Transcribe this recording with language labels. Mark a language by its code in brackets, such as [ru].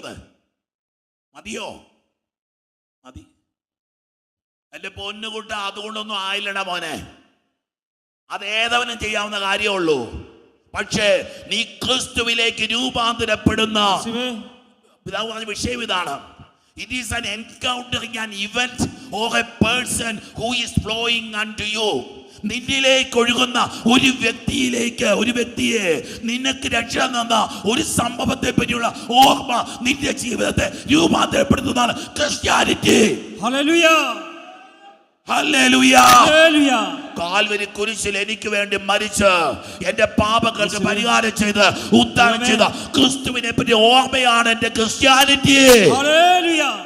[ml] അത് മതിയോ? മതി. എൻ്റെ പൊന്നുകുട്ട, അതുകൊണ്ടൊന്നും ആയില്ലടാ മോനെ. അത് ഏതവനും ചെയ്യാവുന്ന കാര്യമുള്ളൂ. പക്ഷേ നീ ക്രിസ്തുവിലേക്ക് രൂപാന്തരപ്പെടുന്ന പിതാവ് പറഞ്ഞ വിഷയം ഇതാണ്. [en] It is an encountering an event or a person who is flowing unto you. [ml] നിന്നിലേക്ക് ഒഴുകുന്ന ഒരു വ്യക്തിയെ നിനക്ക് രക്ഷ തന്ന ഒരു സംഭവത്തെ പറ്റിയുള്ള ഓർമ്മ നിന്റെ ജീവിതത്തെ രൂപാന്തരപ്പെടുത്തുന്നതാണ് Christianity. Hallelujah, hallelujah, hallelujah. Calvary കുരിശിൽ എനിക്ക് വേണ്ടി മരിച്ച് എന്റെ പാപങ്ങൾക്ക് പരിഹാരം ചെയ്ത് ഉദ്ധാനം ചെയ്ത ക്രിസ്തുവിനെ പറ്റി ഓർമ്മയാണ് എന്റെ ക്രിസ്ത്യാനിറ്റി. ഹല്ലേലൂയ.